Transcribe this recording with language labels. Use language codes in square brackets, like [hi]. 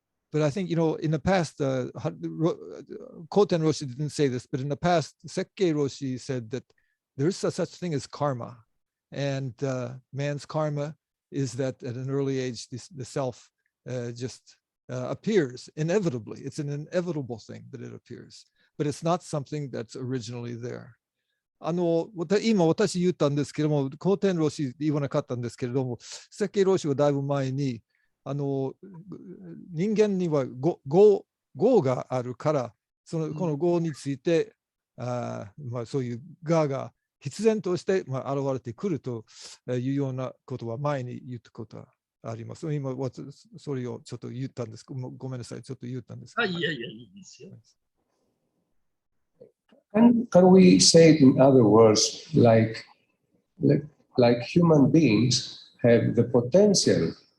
[en] But I think, in the past, Koten Roshi didn't say this, but in the past, Sensei Roshi said that there is such thing as karma. And man's karma is that at an early age, the self just appears inevitably. It's an inevitable thing that it appears, but it's not something that's originally there. [ja] 今私言ったんですけども、コーテンロシ言わなかったんですけれども、設計ロシはだいぶ前に、人間には業があるから、この業について、そういう我が必然として、現れてくるというようなことは前に言ったことはあります。今、それをちょっと言ったんです。ごめんなさい、ちょっと言ったんです。いや、いいですよ。 [en] Can we say it in other words, like human beings have the potential